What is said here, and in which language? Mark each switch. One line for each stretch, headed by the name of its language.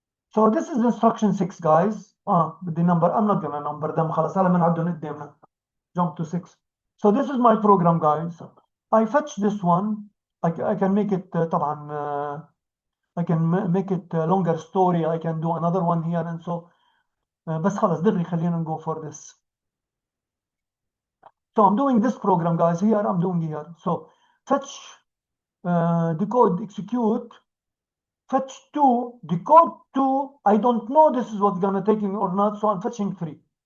English: So this is instruction 6, guys. بدي number. I'm not gonna number them.
Arabic: خلاص هلا بنعدهم قدامنا.
English: Jump to 6. So this is my program, guys. I fetch this one. I can make it طبعا I can make it a longer story. I can do another one here and so.
Arabic: بس خلاص دغري خلينا
English: go for this. So I'm doing this program, guys. Here I'm doing here. So fetch, decode, execute, fetch 2, decode 2. I don't know this is what's gonna take or not, so I'm fetching 3.